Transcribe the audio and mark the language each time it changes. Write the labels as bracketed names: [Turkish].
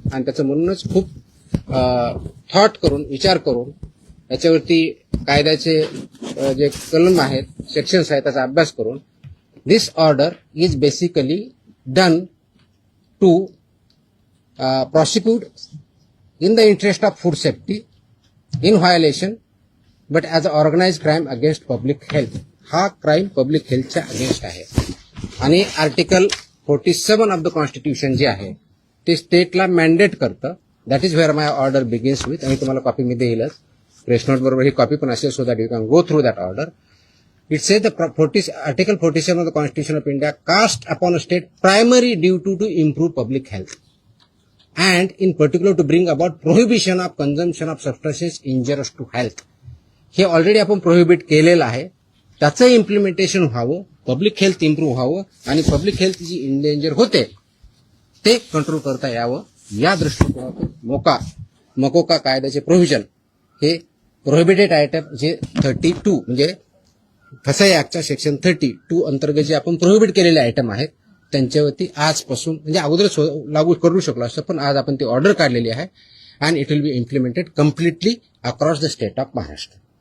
[Marathi] आणि त्याचं म्हणूनच खूप थॉट करून विचार करून याच्यावरती कायद्याचे जे कलम आहेत, सेक्शन्स आहेत त्याचा अभ्यास करून [English] This order is basically done to prosecute in the interest of food safety in violation but as an organized crime against public health. [Marathi] हा क्राईम पब्लिक हेल्थच्या अगेन्स्ट आहे. आणि आर्टिकल 47 ऑफ द कॉन्स्टिट्यूशन जे आहे ते स्टेटला मॅन्डेट करतं. [English] That is where my order begins with. [Marathi] आणि तुम्हाला copy मी देईलच, press note बरोबर ही कॉपी पण असेल, [English] So that you can go through that order. It says the Article 47 of the Constitution of India cast upon a state primary duty to improve public health and in particular to bring about prohibition of consumption of substances injurious to health. [Marathi] हे already आपण prohibit केलेलं आहे. त्याचं implementation व्हावं, public health improve व्हावं आणि public health जी endanger होते ते कंट्रोल करता यावं या दृष्टिकोनातून मकोका कायद्याचे प्रोव्हिजन हे प्रोहिबिटेड आयटम जे 32 म्हणजे फसाई ऍक्टच्या सेक्शन 32 अंतर्गत जे आपण प्रोहिबिट केलेले आयटम आहेत त्यांच्यावरती आजपासून म्हणजे अगोदर लागू करू शकलो असतं, पण आज आपण ती ऑर्डर काढलेली आहे [English] And it will be implemented completely across the state of Maharashtra.